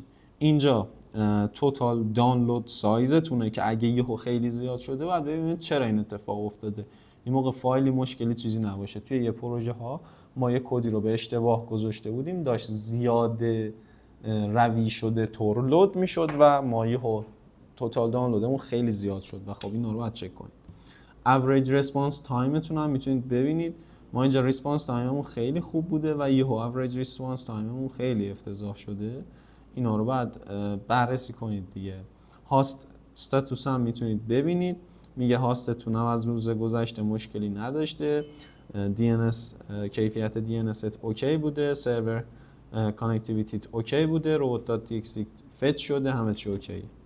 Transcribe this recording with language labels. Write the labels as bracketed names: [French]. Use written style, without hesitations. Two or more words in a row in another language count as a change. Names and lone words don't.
[Persian] اینجا [English] total download size [Persian] که اگه یهو خیلی زیاد شده بعد ببینید چرا این اتفاق افتاده. این موقع فایلی مشکلی چیزی نباشه. توی یه پروژه ها ما یه کدی رو به اشتباه گذاشته بودیم، داشت زیاد روی شده تور لود میشد و ما یهو [English] total download [Persian] خیلی زیاد شد و خب اینا رو باید چک کنید. [English] average response timeتون [Persian] هم میتونید ببینید. ما اینجا [English] response timeمون [Persian] خیلی خوب بوده و یهو [English] average response timeمون [Persian] خیلی افتضاح شده. اینا رو باید بررسی کنید دیگه. [English] host status [Persian] هم میتونید ببینید، میگه هاستتون هم از روز گذشته مشکلی نداشته، DNS کیفیت DNS اوکی بوده، [English] server connectivity [Persian] اوکی بوده، robot.txt فچ شده، همه چی اوکی.